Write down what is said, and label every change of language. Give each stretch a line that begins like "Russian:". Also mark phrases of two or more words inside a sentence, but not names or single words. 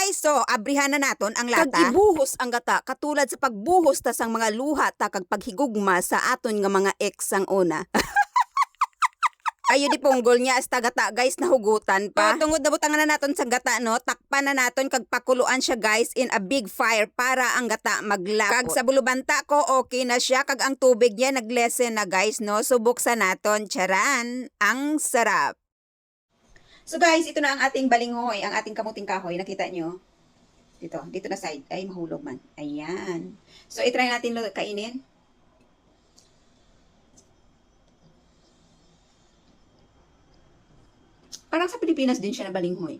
Hiligaynon: So, abrihan na naton ang lata. Kag ibuhos ang gata, katulad sa pagbuhos ta sang mga luha ta kag paghigugma sa aton nga mga ex ang una. Ayo di punggol niya hasta gata guys, nahugutan pa. So, tungod na butangan na naton sang gata, no, takpan na naton kag pakuluan siya guys
English: in a big fire
Hiligaynon: para ang gata maglapot. Kag sa bulubanta ko okay na siya, kag ang tubig niya naglesen na guys, no. So buksan naton, charan,
Filipino: ang sarap. So guys, ito na ang ating balinghoy, ang ating kamuting kahoy. Nakita nyo? Dito na side. Ay, mahulog man. Ayan. So, itry natin kainin. Parang sa Pilipinas din siya na balinghoy.